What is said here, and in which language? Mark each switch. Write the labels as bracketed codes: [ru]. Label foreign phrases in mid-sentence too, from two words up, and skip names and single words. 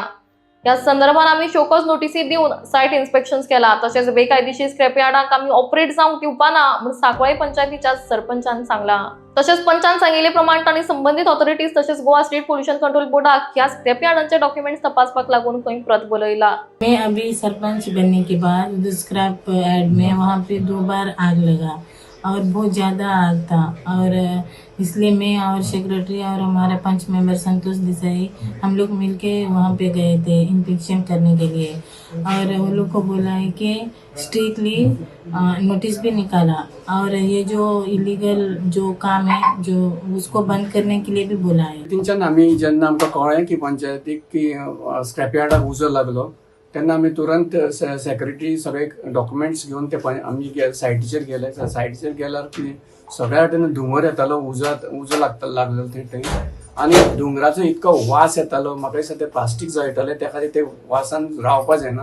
[kok] या संदर्भात आम्ही शोकॉज नोटीसी दिवन [en] site inspection [kok] केला। तसेच बेकायदेशीर स्क्रॅप यार्डांक आम्ही ऑपरेट जावंक दिवपाना म्हूण सांकवाळे पंचायतीच्या सरपंचान सांगला। तसेच पंचान सांगिल्ले प्रमाण तांणी संबंधित ऑथॉरिटीज तसेच गोवा स्टेट पोल्यूशन कंट्रोल बोर्डाक ह्या स्क्रॅप यार्डांचे डॉक्युमेंट्स तपासपाक लागून खंय प्रत बलयला। [hi] मैं अभी सरपंच बनने के बाद [en] scrap yard [hi] में वहाँ पे 2 बार आग लगा और बहुत ज़्यादा आग था और इसलिए मैं और सेक्रेटरी और हमारा पंच मेंबर संतोष देसाई हम लोग मिलके वहाँ पे गए थे इंस्पेक्शन करने के लिए और वो लोग को बोला है कि स्ट्रिक्टली नोटिस भी निकाला और ये जो इलीगल जो काम है जो उसको बंद करने के लिए भी बोला है। [kok] तेंच्यान आमी जेन्ना आमकां कळ्ळें की पंचायतीक की स्क्रॅप यार्डाक उजो लागलो तेन्ना आमी तुरंत सेक्रेटरी सगळे डॉक्युमेंट्स घेवन ते आमी सायटीचेर गेले। सायटीचेर गेल्यार कितें सगळ्या वाटेन धुंवर येतालो उजो लागलेलो थंय आनी धुंवराचो इतको वास येतालो म्हाका दिसता ते प्लास्टीक जळटले त्या खातीर ते वासान रावपा जायना।